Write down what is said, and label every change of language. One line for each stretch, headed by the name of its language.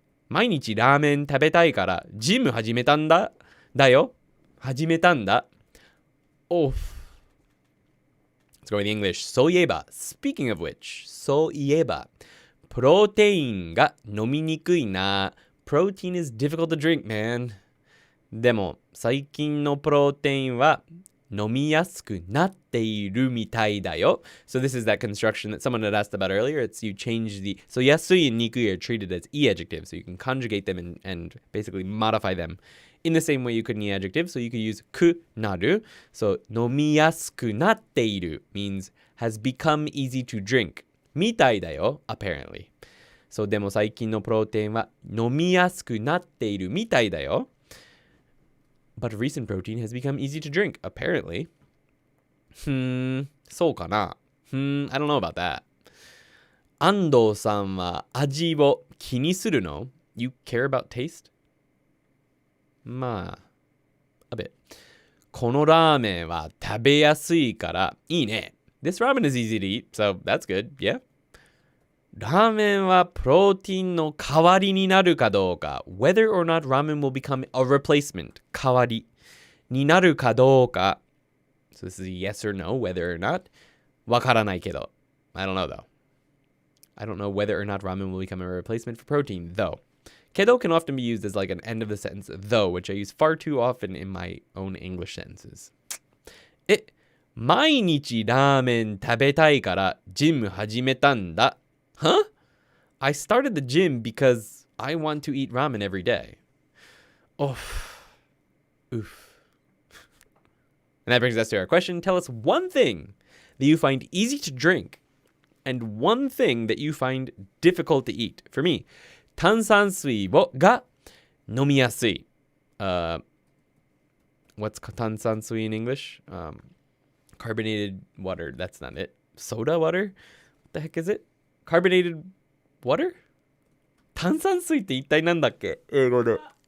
Japanese: 毎日ラーメン食べたいからジム始めたんだ。だよ。始めたんだ。
English: Let's go with English.
Japanese: そういえば、
English: speaking of which,
Japanese: そういえば、プロテインが飲みにくいな。
English: Protein is difficult to drink, man.
Japanese: でも、最近のプロテインは飲みやすくなっているみたいだよ。
English: So this is that construction that someone had asked about earlier. It's you change the... So yasui and nikui are treated as e-adjectives. So you can conjugate them and basically modify them in the same way you could an e-adjective. So you could use ku naru. So
Japanese: 飲みやすくなっている
English: means has become easy to drink.
Japanese: みたいだよ,
English: apparently. So
Japanese: でも最近のプロテインは飲みやすくなっているみたいだよ.
English: But recent protein has become easy to drink, apparently.
Japanese: そうかな?
English: I don't know about that.
Japanese: 安藤さんは味を気にするの?
English: You care about taste?
Japanese: まあ、
English: a bit.
Japanese: このラーメンは食べやすいからいいね.
English: This ramen is easy to eat, so that's good, yeah.
Japanese: ラーメンはプロテインの代わりになるかどうか
English: whether or not ramen will become a replacement
Japanese: 代わりになるかどうか
English: so this is a yes or no whether or not
Japanese: わからないけど
English: I don't know though I don't know whether or not ramen will become a replacement for protein though けど can often be used as like an end of the sentence though which I use far too often in my own English sentences
Japanese: 毎日ラーメン食べたいからジム始めたんだ
English: Huh? I started the gym because I want to eat ramen every day. Oof. And that brings us to our question. Tell us one thing that you find easy to drink and one thing that you find difficult to eat. For me,
Japanese: 炭酸水が飲みやすい.
English: What's 炭酸水 in English? Carbonated water. That's not it. Soda water? What the heck is it?Carbonated water?
Japanese: 炭酸水って一体なんだっけ英語で。